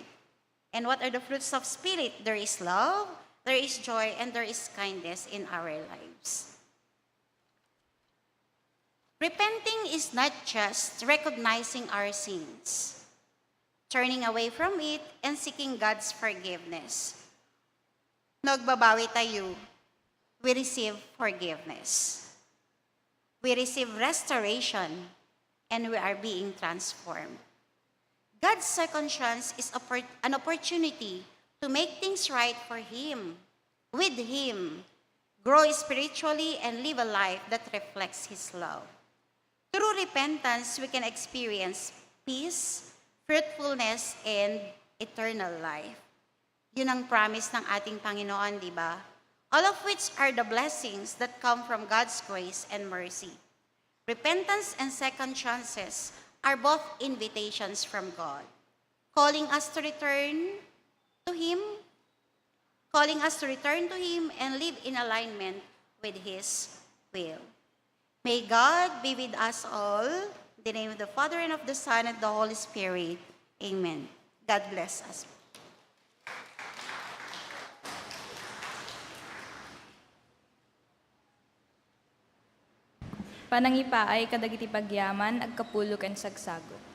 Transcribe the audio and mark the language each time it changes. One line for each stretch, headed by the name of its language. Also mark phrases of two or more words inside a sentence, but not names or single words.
English: And what are the fruits of Spirit? There is love, there is joy, and there is kindness in our lives. Repenting is not just recognizing our sins, turning away from it, and seeking God's forgiveness.
Filipino: Nagbabawi tayo,
English: we receive forgiveness. We receive restoration, and we are being transformed. God's second chance is an opportunity to make things right for Him, with Him, grow spiritually, and live a life that reflects His love. Through repentance, we can experience peace, fruitfulness, and eternal life.
Filipino: Yun ang promise ng ating Panginoon, di ba?
English: All of which are the blessings that come from God's grace and mercy. Repentance and second chances are both invitations from God, calling us to return to Him, and live in alignment with His will. May God be with us all. In the name of the Father, and of the Son, and the Holy Spirit. Amen. God bless us.
Iloko: Panangipa ay kadagiti pagyaman, agkapulok and sagsago.